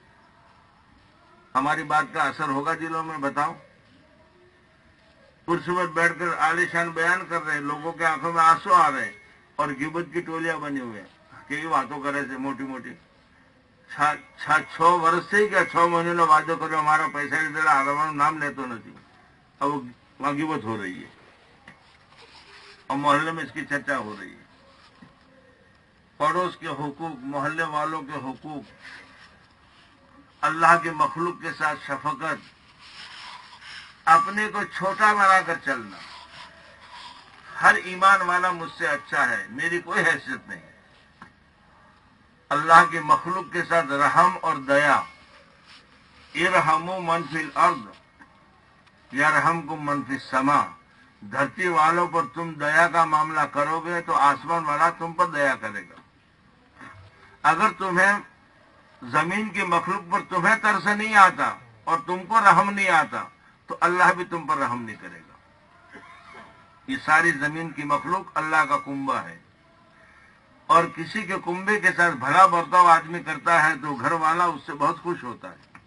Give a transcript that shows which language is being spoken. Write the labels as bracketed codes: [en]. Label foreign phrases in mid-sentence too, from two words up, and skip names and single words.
[ur] ہماری بات کا اثر ہوگا دلوں میں؟ بتاؤ. کرسی پر بیٹھ کر عالیشان بیان کر رہے, لوگوں کے آنکھوں میں آنسو آ رہے, اور غیبت کی ٹولیاں بنی ہوئی ہیں کہ یہ باتوں کرے تھے موٹی موٹی. [gu] 6 વર્ષ [ur] سے کیا [gu] 6 મહિનાનો વાદો કર્યો, [ur] ہمارا پیسہ نہیں دے رہا, ہمارا نام [gu] લેતો નથી. [ur] اب وہاں غیبت ہو رہی ہے اور محلے میں اس کی چرچا ہو رہی ہے. پڑوس کے حقوق, محلے والوں کے حقوق, اللہ کے مخلوق کے ساتھ شفقت, اپنے کو چھوٹا بنا کر چلنا. ہر ایمان والا مجھ سے اچھا ہے, میری کوئی حیثیت نہیں. اللہ کے مخلوق کے ساتھ رحم اور دیا. [ar] ارحموا من فی الارض یرحمکم من فی السماء. [ur] دھرتی والوں پر تم دیا کا معاملہ کرو گے تو آسمان والا تم پر دیا کرے گا. اگر تمہیں زمین کی مخلوق پر تمہیں ترس نہیں آتا اور تم کو رحم نہیں آتا تو اللہ بھی تم پر رحم نہیں کرے گا. یہ ساری زمین کی مخلوق اللہ کا کنبہ ہے, اور کسی کے کنبے کے ساتھ بھلا برتاؤ آدمی کرتا ہے تو گھر والا اس سے بہت خوش ہوتا ہے.